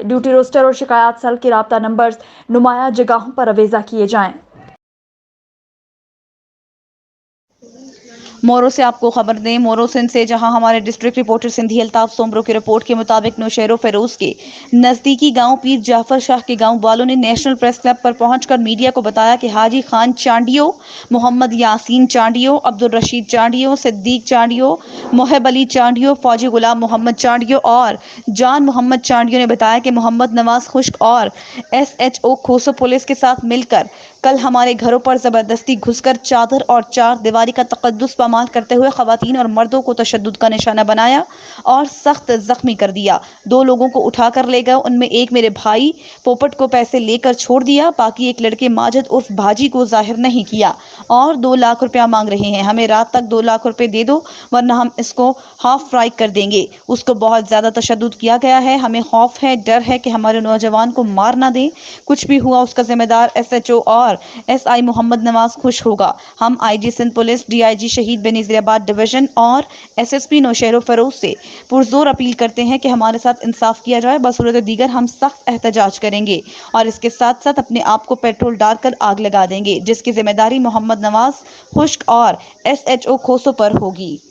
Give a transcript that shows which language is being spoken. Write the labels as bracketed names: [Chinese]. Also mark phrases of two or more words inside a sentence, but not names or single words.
[English] duty roster [Urdu] اور شکایت سیل کی رابطہ نمبرز نمایاں جگہوں پر آویزاں کیے جائیں. مورو سے آپ کو خبر دیں، مورو سندھ سے جہاں ہمارے [English] district reporter [Urdu] سندھی الطاف سومرو کی رپورٹ کے مطابق نوشہرو فیروز کے نزدیکی گاؤں پیر جعفر شاہ کے گاؤں والوں نے نیشنل پریس کلب پر پہنچ کر میڈیا کو بتایا کہ حاجی خان چانڈیو، محمد یاسین چانڈیو، عبدالرشید چانڈیو، صدیق چانڈیو، محب علی چانڈیو، فوجی غلام محمد چانڈیو اور جان محمد چانڈیو نے بتایا کہ محمد نواز خشک اور SHO کھوسو پولیس کے ساتھ مل کر کل ہمارے گھروں پر زبردستی گھس کر چادر اور چار دیواری کا تقدس پامال کرتے ہوئے خواتین اور مردوں کو تشدد کا نشانہ بنایا اور سخت زخمی کر دیا. 2 لوگوں کو اٹھا کر لے گئے، ان میں ایک میرے بھائی پوپٹ کو پیسے لے کر چھوڑ دیا، باقی ایک لڑکے ماجد عرف بھاجی کو ظاہر نہیں کیا اور 2 لاکھ روپیہ مانگ رہے ہیں. ہمیں رات تک 2 لاکھ روپے دے دو ورنہ ہم اس کو [English] half fry [Urdu] کر دیں گے. اس کو بہت زیادہ تشدد کیا گیا ہے، ہمیں خوف ہے، ڈر ہے کہ ہمارے نوجوان کو مار نہ دیں. کچھ بھی ہوا اس کا ذمہ دار SHO اور SI محمد نواز خوش ہوگا. ہم IG سندھ پولیس، DIG شہید بینظیرآباد ڈویژن اور SSP نوشہرو فیروز سے پرزور اپیل کرتے ہیں کہ ہمارے ساتھ انصاف کیا جائے، بصورت دیگر ہم سخت احتجاج کریں گے اور اس کے ساتھ ساتھ اپنے آپ کو پیٹرول ڈال کر آگ لگا دیں گے، جس کی ذمہ داری محمد نواز خشک اور SHO کھوسو پر ہوگی.